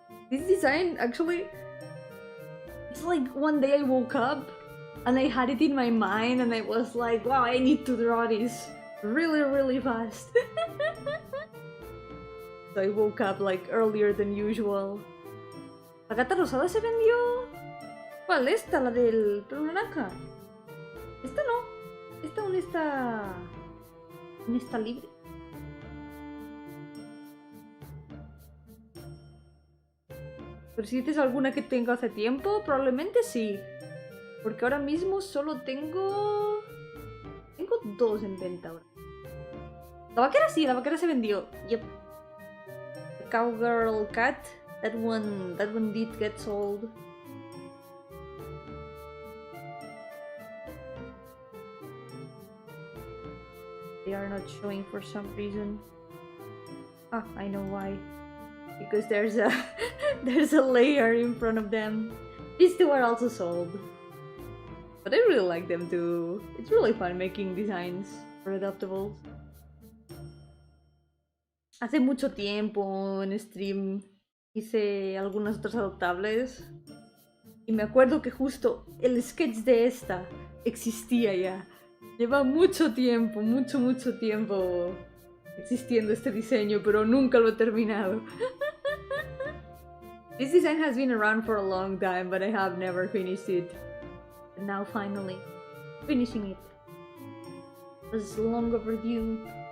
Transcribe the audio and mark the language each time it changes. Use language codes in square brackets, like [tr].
[en] This design, actually, it's like one day I woke up and I had it in my mind and I was like, wow, I need to draw this really fast. So I woke up like earlier than usual. [es] ¿La gata rosada se vendió? ¿Cuál? ¿Esta? ¿La del pelo naranja? Esta no. Esta aún está... aún está libre. Pero si dices alguna que tengo hace tiempo, probablemente sí. Porque ahora mismo solo tengo... tengo dos en venta ahora. La vaquera sí, la vaquera se vendió. [en] Yep. The cowgirl cat. That one did get sold. They are not showing for some reason. Ah, I know why. Because there's a there's a layer in front of them. These two are also sold. But I really like them too. It's really fun making designs for adoptables. [es] Hace mucho tiempo en stream hice algunas otras adoptables y me acuerdo que justo el sketch de esta existía ya. Lleva mucho tiempo, mucho tiempo existiendo este diseño, pero nunca lo he terminado. [en] This design has been around for a long time, but I have never finished it. And now finally, finishing it. It was long overdue.